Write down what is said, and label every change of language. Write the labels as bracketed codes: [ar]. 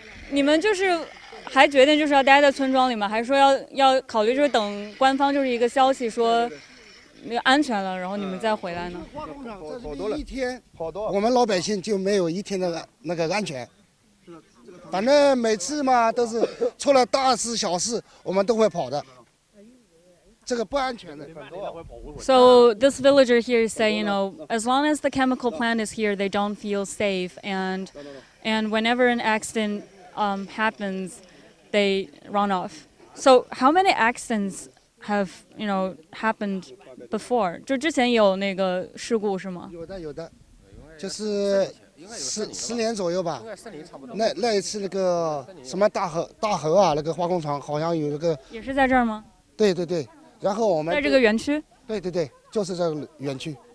[zh] 你们就是还决定就是要待在村庄里吗？还是说要考虑就是等官方就是一个消息说那个安全了，然后你们再回来呢？好多了，一天，我们老百姓就没有一天的那个安全。反正每次嘛都是出了大事小事，我们都会跑的。这个不安全的。 [en] So this villager here is saying, as long as the chemical plant is here, they don't feel safe, and whenever an accident happens, they run off. So how many accidents have happened before? [zh] 就之前有那个事故是吗？有的，就是10年左右吧。那一次那个什么大河啊，那个化工厂好像有那个。也是在这儿吗？对。然后我们在这个园区。对，就是这个园区。